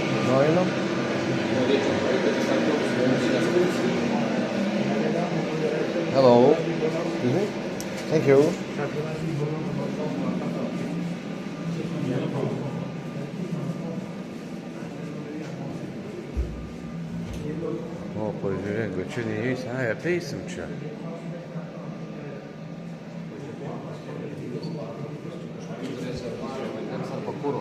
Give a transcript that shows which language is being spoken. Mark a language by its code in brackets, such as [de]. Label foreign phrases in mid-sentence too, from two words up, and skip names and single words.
[lt] Nueinam. Norėčiau praeiti tiesiog muzikinės klausytis. [en] Hello. Thank you. [lt] O, pažiūrėk, bet čia neįeis. Ai, apeisim čia. Arba kuro.